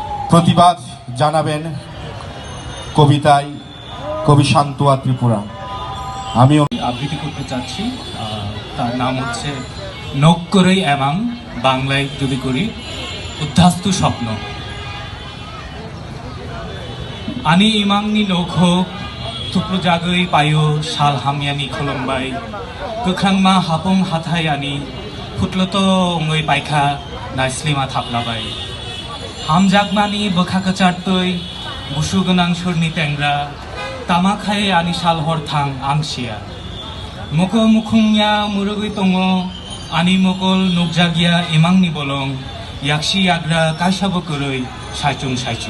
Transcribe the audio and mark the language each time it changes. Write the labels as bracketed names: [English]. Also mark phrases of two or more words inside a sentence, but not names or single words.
[Bangla] প্রতিবাদ জানাবেন কবিতায় কবি শান্তোয়া ত্রিপুরা। আমি আবৃত্তি করতে চাচ্ছি, তার নাম হচ্ছে নক্করই এমাং, বাংলায় যদি করি উদ্ধাস্তু স্বপ্ন। [Kok Borok] আনি ইমাংনি নৌখ থুপ্রু জাগৈ পায়ো শাল হামিয়ানি খলম্বাই গোখ্রাংমা হাপং হাথাই আনি ফুটলত ওই পাইখা নাইসলিমা থাপলাবাই হামজাগমানি বখাকা চারতৈ বুসু গোনাং সরনি টেংরা তামা খায়ে আনি শাল হরথাং আংশিয়া মক মুখুংয়া মুরগৈ তঙ আনি মকল নুকজাগিয়া ইমাংনি বলং ইয়াকশি আগ্রা কাইসাব করৈ সাইচুং সাইচুং।